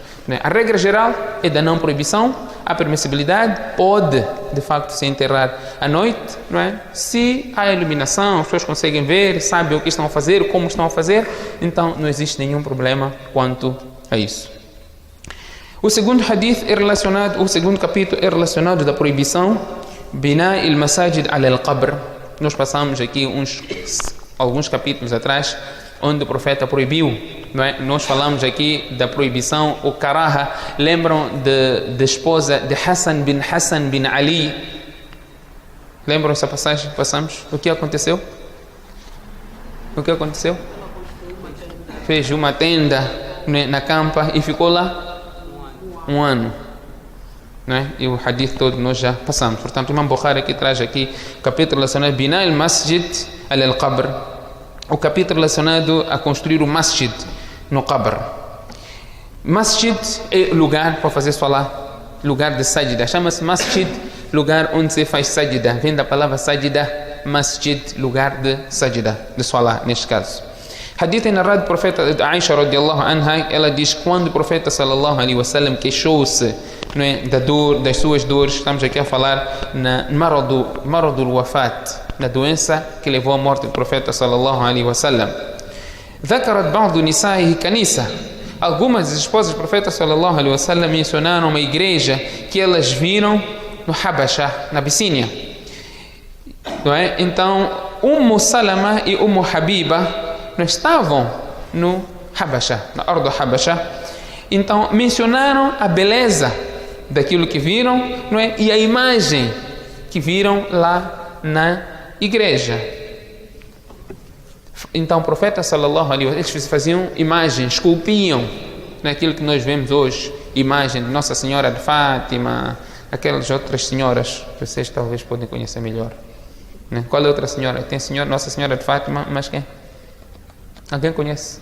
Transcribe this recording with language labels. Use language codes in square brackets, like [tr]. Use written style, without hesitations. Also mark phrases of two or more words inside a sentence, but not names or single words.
[pt] A regra geral é da não proibição, a permissibilidade pode, de facto, se enterrar à noite, não é? Se há iluminação, as pessoas conseguem ver, sabem o que estão a fazer, como estão a fazer, então não existe nenhum problema quanto a isso. O segundo hadith é relacionado, o segundo capítulo é relacionado da proibição [ar] بناء المساجد القبر. [pt] Nós passamos aqui alguns capítulos atrás, onde o profeta proibiu, não é? Nós falamos aqui da proibição, o karaha. Lembram da esposa de Hassan bin Ali? Lembram essa passagem que passamos? O que aconteceu? Fez uma tenda, né, na campa e ficou lá um ano. Não é? E o hadith todo nós já passamos. Portanto, o Imam Bukhari aqui traz aqui o capítulo relacionado a [ar] بناء المسجد القبر, [pt] o capítulo relacionado a construir o masjid no qabr. Masjid é lugar para fazer salah, lugar de sajda. Chama-se masjid, lugar onde se faz sajda. Vem da palavra sajda, masjid, lugar de sajda, de salah neste caso. Hadith é narrado do profeta de Aisha [ar] رضي الله عنها. [pt] Ela diz que quando o profeta [ar] صلى الله عليه وسلم [pt] queixou-se, não é, da dor, das suas dores, estamos aqui a falar na [ar] مرض الوفاة, [pt] na doença que levou à morte do profeta [ar] صلى الله عليه وسلم. ذكرت بعض نسائه كنيسة. [pt] Algumas das esposas do profeta [ar] صلى الله عليه وسلم [pt] mencionaram uma igreja que elas viram no Habasha, na Abissínia. Não é? Então, Salama e Habiba não estavam no Habasha, na [ar] أرض الحبشة. [pt] Então, mencionaram a beleza daquilo que viram, não é? E a imagem que viram lá na igreja. Então o profeta [ar] صلى الله عليه وسلم, [pt] eles faziam imagens, esculpiam naquilo que nós vemos hoje, imagem de Nossa Senhora de Fátima, aquelas outras senhoras, vocês talvez podem conhecer melhor, né? Qual é a outra senhora? Tem Nossa Senhora de Fátima, mas quem? Alguém conhece?